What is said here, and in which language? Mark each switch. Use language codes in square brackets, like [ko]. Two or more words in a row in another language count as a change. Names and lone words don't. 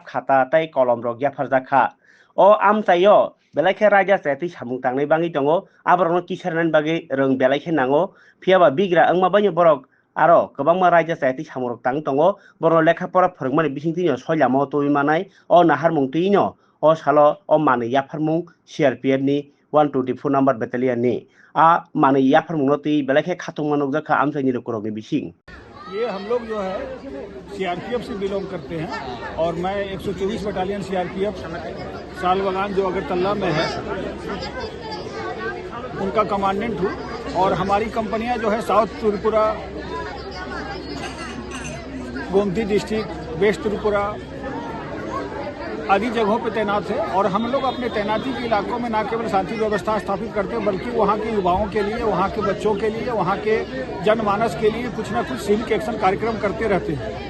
[trp] khata tai kolom rok yafarjakha o amtaio belaikhe raja chati samung tangnai bangi tongo aborokno kisarnan bagi rong belaikhe nango phiaba bigra angma baino borok aro kwbangma raja chati samurok tang tongo borok lekha pora phorokmani bisingtino soilamo tui manai o naharmung tuino o salo o manui yafarmung CRPF ni 124 [en] number battalion [trp] ni a manui yafarmung no tui belaikhe khatungma nukjakha amsaini lokorok ni bising। [hi] ये हम लोग जो है सीआरपीएफ से बिलोंग करते हैं और मैं 124 बटालियन सीआरपीएफ सालबगान जो अगरतला में है उनका कमांडेंट हूँ और हमारी कंपनियां जो है साउथ त्रिपुरा, गोमती डिस्ट्रिक्ट, वेस्ट त्रिपुरा आदि जगहों पे तैनात है और हम लोग अपने तैनाती के इलाकों में न केवल शांति व्यवस्था स्थापित करते हैं बल्कि वहाँ के युवाओं के लिए, वहाँ के बच्चों के लिए, वहाँ के जनमानस के लिए कुछ न कुछ [en] civic action [hi] कार्यक्रम करते रहते हैं।